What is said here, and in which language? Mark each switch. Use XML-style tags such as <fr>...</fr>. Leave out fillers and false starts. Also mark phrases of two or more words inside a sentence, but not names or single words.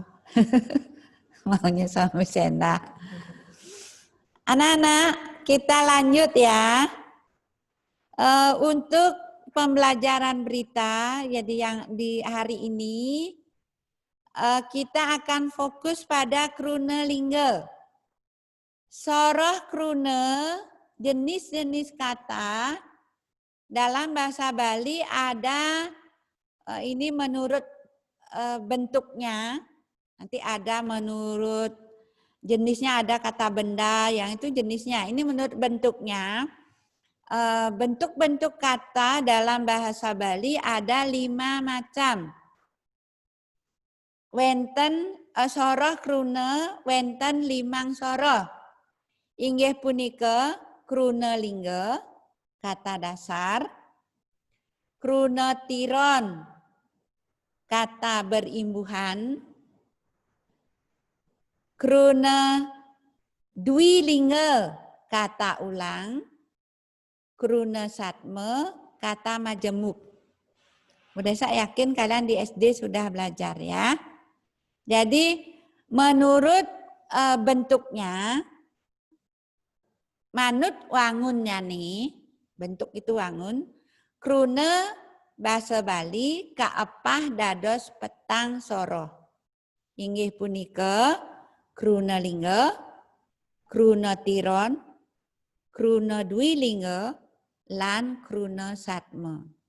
<id>Maunya suami Senda. Anak-anak, kita lanjut ya. Untuk pembelajaran berita, jadi yang di hari ini, kita akan fokus pada</id> <ban>krune lingga. Soroh krune,</ban> <id>jenis-jenis kata dalam bahasa Bali ada, ini menurut bentuknya, nanti ada menurut jenisnya, ada kata benda yang itu jenisnya. Ini menurut bentuknya. Bentuk-bentuk kata dalam bahasa Bali ada 5 macam.</id> <ban>Wenten soroh krune, wenten 5 soroh. Inggih punika krune lingga,</ban> <id>kata dasar.</id> <ban>Krune tiron,</ban> <id>kata berimbuhan.</id> <ban>Krune dwilingga,</ban> <id>kata ulang.</id> <ban>Krune satme,</ban> <id>kata majemuk. Udah saya yakin kalian di SD sudah belajar ya. Jadi menurut bentuknya,</id> <ban>manut wangunnya</ban> <id>nih, bentuk itu wangun.</id> <ban>Krune bahasa Bali kaepah dados petang soroh. Inggih punika krune lingga, krune tiron, krune dwilingga, lan krune satme.</ban>